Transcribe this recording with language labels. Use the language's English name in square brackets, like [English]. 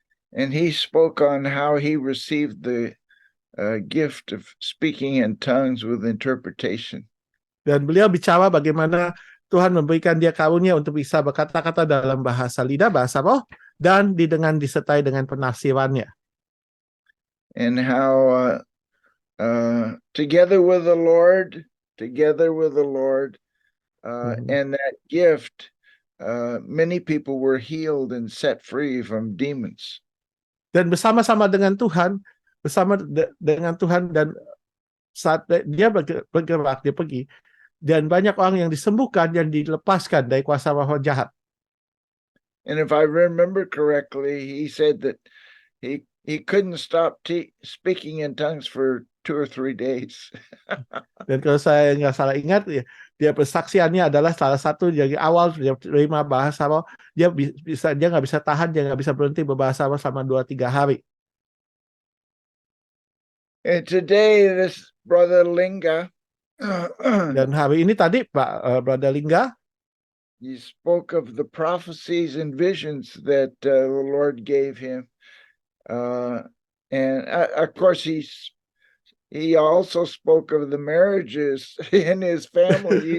[English] And he spoke on how he received the gift of speaking in tongues with interpretation. [Indonesian] Dan beliau bicara bagaimana Tuhan memberikan dia karunia untuk bisa berkata-kata dalam bahasa lidah, bahasa roh, dan disertai dengan penafsirannya. [English] and how together with the Lord, and that gift, many people were healed and set free from demons. [Indonesian] Dan bersama-sama dengan Tuhan, dengan Tuhan, dan saat dia bergerak, dia pergi, dan banyak orang yang disembuhkan dan dilepaskan dari kuasa roh jahat. [English] And if I remember correctly, he said that he couldn't stop speaking in tongues for 2 or 3 days. [Indonesian] Dan kalau saya nggak salah ingat, ya, dia persaksiannya adalah salah satu dari awal dia terima bahasa roh, dia nggak bisa tahan, dia nggak bisa berhenti berbahasa roh selama 2-3 hari. [English] And today, this brother Linga, [Indonesian] Dan hari ini tadi Pak Brother Lingga, [English] he spoke of the prophecies and visions that the Lord gave him, and of course he also spoke of the marriages in his family.